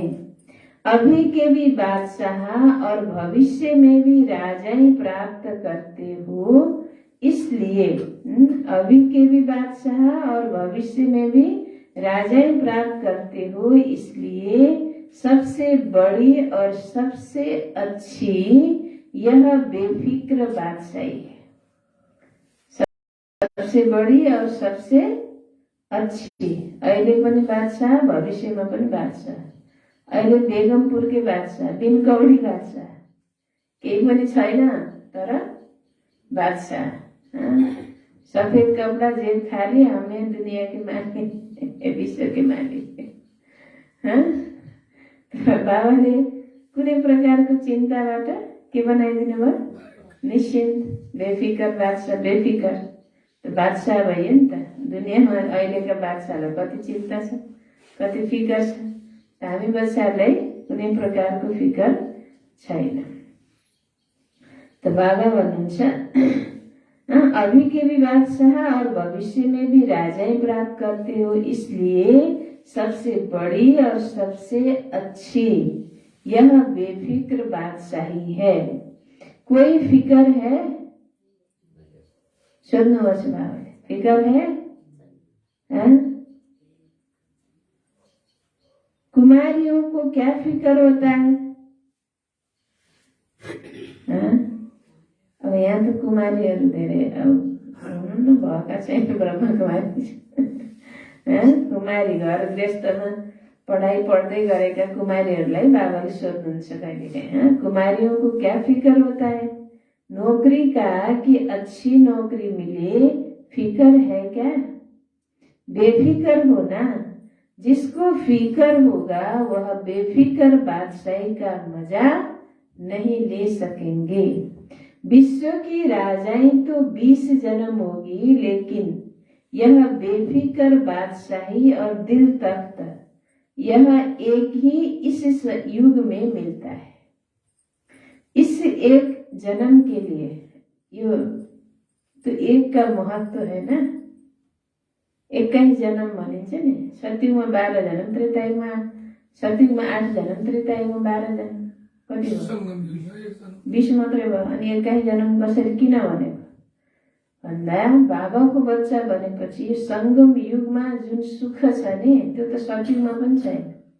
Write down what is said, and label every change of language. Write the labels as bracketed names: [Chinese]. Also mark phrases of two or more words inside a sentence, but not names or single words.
[Hindi] अभी के भी बादशाह और भविष्य में भी राजाई प्राप्त करते हो, इसलिए अभी के भी बादशाह और भविष्य में भी राजाई प्राप्त करते हो, इसलिए सबसे बड़ी और सबसे अच्छी यह बेफिक्र बादशाही है। सबसे बड़ी और सबसे अच्छी, [Nepali] अहिले पनि बादशाह, भविष्यमा पनि बादशाह। अहिले बेगमपुरकै बादशाह, बिनकौडी बादशाह, केही पनि छैन तर बादशाह। [Hindi] सफेद कपड़ा जेब खाली, हमें दुनिया के मालिक, विश्व के मालिक। [Nepali] बाबाले कुनै प्रकारको चिन्ताबाट के बनाइदिनु भयो? निश्चिन्त, बेफिकर बादशाह। बेफिकर त बादशाह भयो नि त। दुनियाँमा अहिलेका बादशाहलाई कति चिन्ता छ, कति फिकर छ। हामी बच्चाहरूलाई कुनै प्रकारको फिकर छैन। त बाबा भन्नुहुन्छ [Hindi] अभी के भी बादशाह और भविष्य में भी राजाई प्राप्त करते हो, इसलिए सबसे बड़ी और सबसे अच्छी यह बेफिक्र बादशाही है। कोई फिकर है? [Nepali] सोध्नुहोस् बाबाले, [Hindi] फिकर है? कुमारियों को क्या फिकर होता है? [Nepali] अब यहाँ त कुमारीहरू धेरै हुनु भएका छैन, ब्रह्म कुमारी। कुमारी घर गृहस्थमा पढाइ पढ्दै गरेका कुमारीहरूलाई बाबाले सोध्नुहुन्छ कहिलेकाहीँ, [Hindi] कुमारियों को क्या फिकर होता है? नौकरी का कि अच्छी नौकरी मिले फिकर है क्या? बेफिकर होना। जिसको फिकर होगा वह बेफिकर बादशाही का मजा नहीं ले सकेंगे। विश्व की राजाई तो 20 जन्म होगी, लेकिन यह बेफिकर बादशाही और दिल तख्त यह एक ही इस युग में मिलता है। इस एक जन्म के लिए यो तो एक का महत्व है ना। [Nepali] एक्काइस जन्म भनिन्छ नि। सत्युगमा 12 जन्म, त्रेतायुगमा 8 जन्म, त्रेतायुगमा 12 जन्म, कति हो? 20 मात्रै भयो। अनि 21 जन्म कसरी किन भनेको भन्दा बाबाको बच्चा भनेपछि संगम युगमा जुन सुख छ नि त्यो त सत्युगमा पनि छैन।